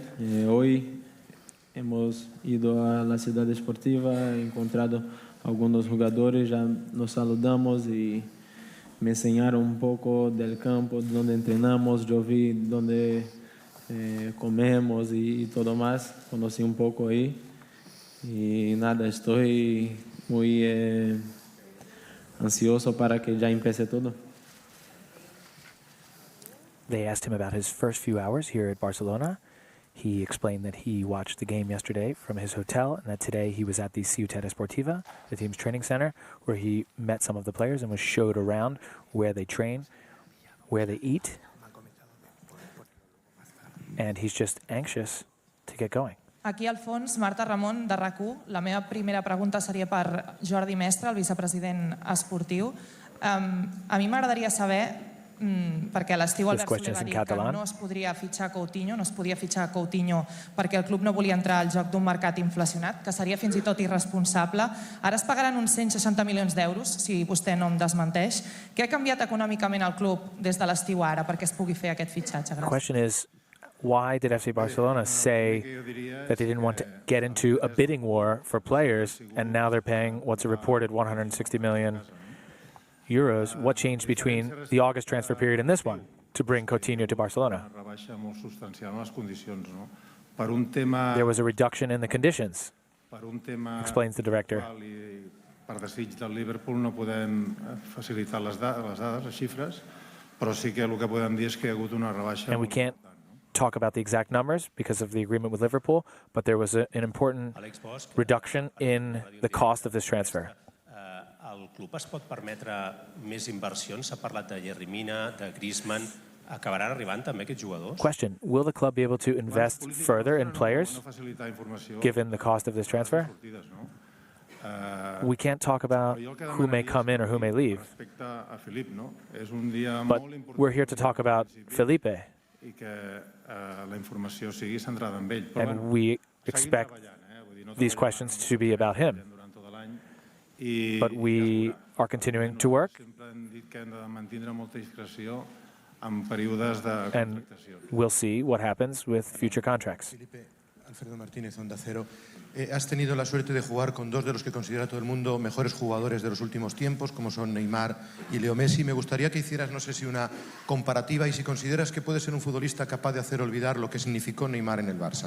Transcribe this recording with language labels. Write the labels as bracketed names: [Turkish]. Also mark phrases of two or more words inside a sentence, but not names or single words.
[Spanish] Hoy hemos ido a la ciudad deportiva, he encontrado algunos jugadores, ya nos saludamos y me enseñaron un poco del campo donde entrenamos, yo vi donde comemos y todo más, conocí un poco ahí y nada, estoy muy ansioso para que ya empiece todo. [English] They asked him about his first few hours here at Barcelona. He explained that he watched the game yesterday from his hotel and that today he was at the Ciutat Esportiva, the team's training center, where he met some of the players and was showed around where they train, where they eat. And he's just anxious to get going. [Catalan] Aquí al fons, Marta Ramon, de RAC1. La meva primera pregunta seria per Jordi Mestre, el vicepresident esportiu. A mi m'agradaria saber, perquè a l'estiu Albert Soler va dir que no es podria fitxar Coutinho, no es podia fitxar Coutinho perquè el club no volia entrar al joc d'un mercat inflacionat, que seria fins i tot irresponsable. Ara es pagaran uns 160 milions d'euros, si vostè no em desmenteix. Què ha canviat econòmicament al club des de l'estiu ara perquè es pugui fer aquest fitxatge? [English] The question is, why did FC Barcelona say that they didn't want to get into a bidding war for players, and now they're paying what's a reported 160 million euros? What changed between the August transfer period and this one to bring Coutinho to Barcelona? There was a reduction in the conditions, explains the director. [Catalan] Per desig del Liverpool no podem facilitar les dades, les xifres, però sí que el que podem dir és que hi ha hagut una rebaixa. [English] And we can't talk about the exact numbers because of the agreement with Liverpool, but there was an important reduction in the cost of this transfer. [Catalan] El club es pot permetre més inversions? S'ha parlat de Yerry Mina, de Griezmann. Acabaran arribant també aquests jugadors? [English] Question, will the club be able to invest further in players given the cost of this transfer? We can't talk about who may come in or who may leave, but we're here to talk about Felipe, and we expect these questions to be about him, but we are continuing to work, and we'll see what happens with future contracts. [Spanish] Alfredo Martínez, Onda Cero. Has tenido la suerte de jugar con dos de los que considera todo el mundo mejores jugadores de los últimos tiempos, como son Neymar y Leo Messi. Me gustaría que hicieras, no sé si una comparativa y si consideras que puede ser un futbolista capaz de hacer olvidar lo que significó Neymar en el Barça.